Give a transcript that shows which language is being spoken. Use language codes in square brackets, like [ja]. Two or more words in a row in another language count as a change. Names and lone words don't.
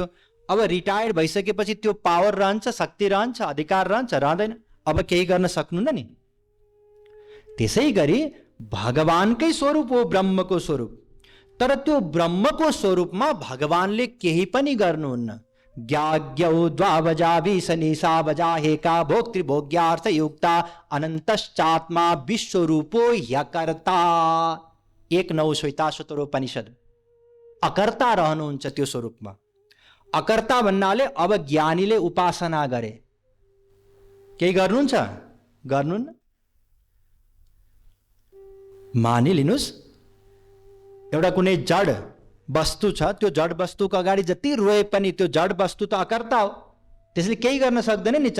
[ne] अब रिटायर्ड भइसकेपछि त्यो पावर रहन्छ, शक्ति रहन्छ, अधिकार रहन्छ, रहँदैन, अब केही गर्न सक्नुहुन्न नि। त्यसै गरी भगवानकै स्वरूप हो ब्रह्मको स्वरूप, तर त्यो ब्रह्मको स्वरूपमा भगवानले केही पनि गर्नुहुन्न। [sa] ज्ञाज्ञौ द्वावजा विशनिशा वजा हेका भोक्तृभोग्यार्थ युक्ता अनन्तश्चात्मा विश्वरूपो ह्यकर्ता। [ne] 1:9 अकर्ता रहनुहुन्छ त्यो स्वरूपमा। अकर्ता भन्नाले अब ज्ञानीले उपासना गरे केही गर्नुहुन्छ? गर्नुहुन्न। मानिलिनुस् एउटा कुनै जड वस्तु छ, त्यो जड वस्तुको अगाडि जति रोए पनि त्यो जड वस्तु त अकर्ता हो, त्यसले केही गर्न सक्दैन नि।